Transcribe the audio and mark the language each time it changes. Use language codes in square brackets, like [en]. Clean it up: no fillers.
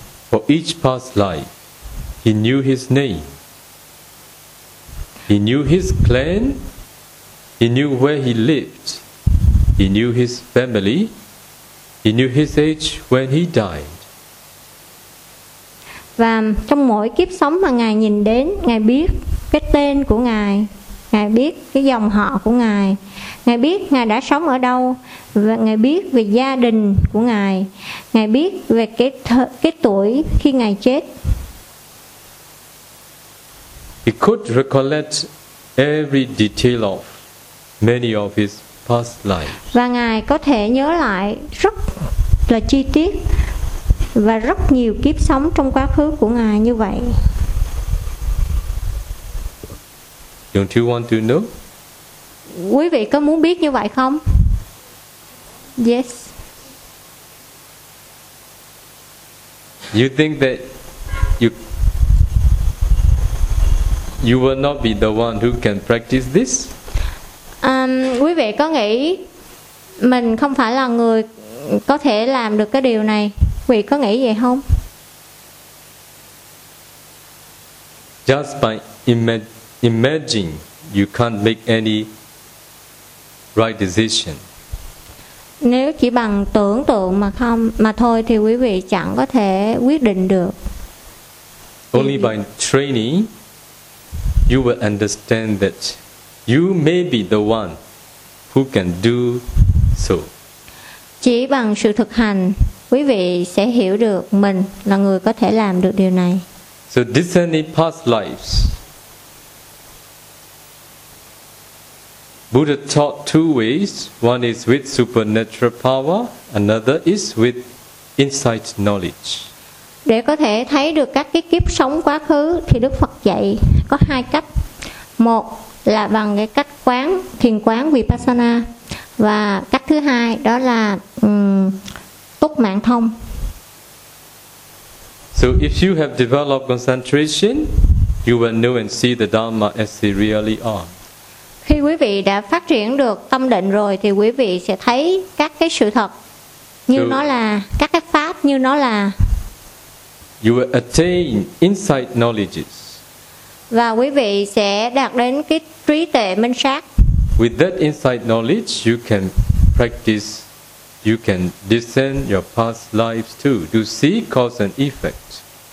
[en] For each past life, he knew his name, he knew his clan, he knew where he lived, he knew his family, he knew his age when he died. [vi] Và trong mỗi kiếp sống mà ngài nhìn đến, ngài biết cái tên của ngài, ngài biết cái dòng họ của ngài, ngài biết ngài đã sống ở đâu, và ngài biết về gia đình của ngài, ngài biết về cái tuổi khi ngài chết. [en] He could recollect every detail of many of his past lives. [vi] Và ngài có thể nhớ lại rất là chi tiết và rất nhiều kiếp sống trong quá khứ của ngài như vậy. [en] Don't you want to know? [vi] Quý vị có muốn biết như vậy không? [en] Yes. You think that you will not be the one who can practice this? [vi] Quý vị có nghĩ mình không phải là người có thể làm được cái điều này? Quý vị có nghĩ vậy không? [en] Just by imagine you can't make any right decision. [vi] Nếu chỉ bằng tưởng tượng mà không mà thôi thì quý vị chẳng có thể quyết định được. [en] Only by training you will understand that you may be the one who can do so. [vi] Chỉ bằng sự thực hành quý vị sẽ hiểu được mình là người có thể làm được điều này. [en] So discerning past lives, Buddha taught two ways. One is with supernatural power, another is with insight knowledge. [vi] Để có thể thấy được các cái kiếp sống quá khứ thì Đức Phật dạy có hai cách. Một là bằng cái cách quán, thiền quán Vipassana, và cách thứ hai đó là túc mạng thông. [en] So if you have developed concentration, you will know and see the Dharma as they really are. [vi] Khi quý vị đã phát triển được tâm định rồi thì quý vị sẽ thấy các cái sự thật như so, nó là, các cái pháp như nó là. [en] You will attain insight knowledges. [vi] Và quý vị sẽ đạt đến cái trí tuệ minh sát. [en] With that inside knowledge, you can practice, you can discern your past lives too, to see cause and effect.